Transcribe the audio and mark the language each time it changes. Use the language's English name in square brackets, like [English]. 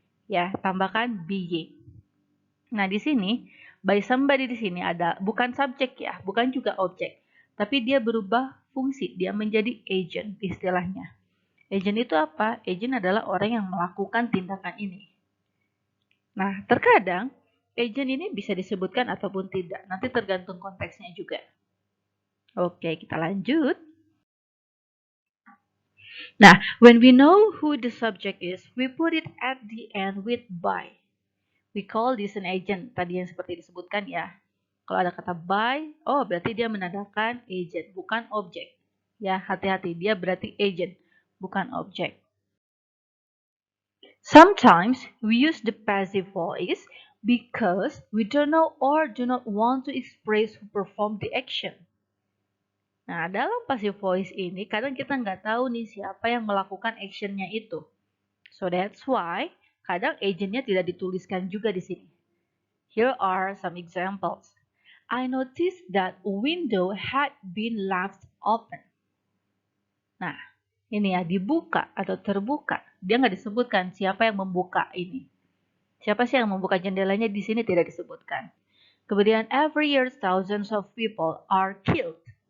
[Indonesian] Ya, tambahkan being. Nah, di sini by somebody di sini ada bukan subjek ya, bukan juga objek, tapi dia berubah fungsi, dia menjadi agent istilahnya. Agent itu apa? Agent adalah orang yang melakukan tindakan ini. Nah, terkadang agent ini bisa disebutkan ataupun tidak, nanti tergantung konteksnya juga. Oke, kita lanjut. [English] Nah, when we know who the subject is, we put it at the end with by. We call this an agent. [Indonesian] Tadi yang seperti disebutkan ya. Kalau ada kata by, oh berarti dia menandakan agent, bukan objek. Ya, hati-hati, dia berarti agent, bukan objek. [English] Sometimes we use the passive voice because we don't know or do not want to express who performed the action. [Indonesian] Nah, dalam passive voice ini kadang kita nggak tahu nih siapa yang melakukan actionnya itu. So that's why kadang agentnya tidak dituliskan juga di sini. [English] Here are some examples. I noticed that a window had been left open. [Indonesian] Nah, ini ya, dibuka atau terbuka. Dia nggak disebutkan siapa yang membuka ini. Siapa sih yang membuka jendelanya di sini tidak disebutkan. Kemudian, [English] every year thousands of people are killed.